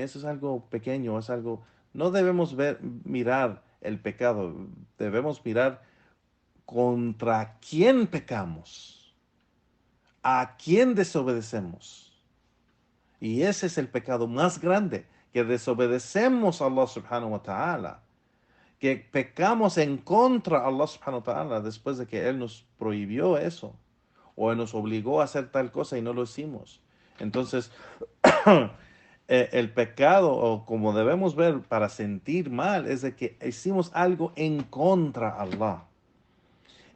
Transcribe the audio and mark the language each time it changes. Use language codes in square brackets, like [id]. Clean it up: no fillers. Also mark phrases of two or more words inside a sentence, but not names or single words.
[es] Eso es algo pequeño, es algo. No debemos mirar el pecado, debemos mirar contra quién pecamos, a quién desobedecemos. Y ese es el pecado más grande, que desobedecemos a Allah [ar] سبحانه وتعالى, [es] que pecamos en contra de Allah [ar] سبحانه وتعالى [es] después de que Él nos prohibió eso, o nos obligó a hacer tal cosa y no lo hicimos. Entonces, el pecado, o como debemos ver para sentir mal, es de que hicimos algo en contra de Allah.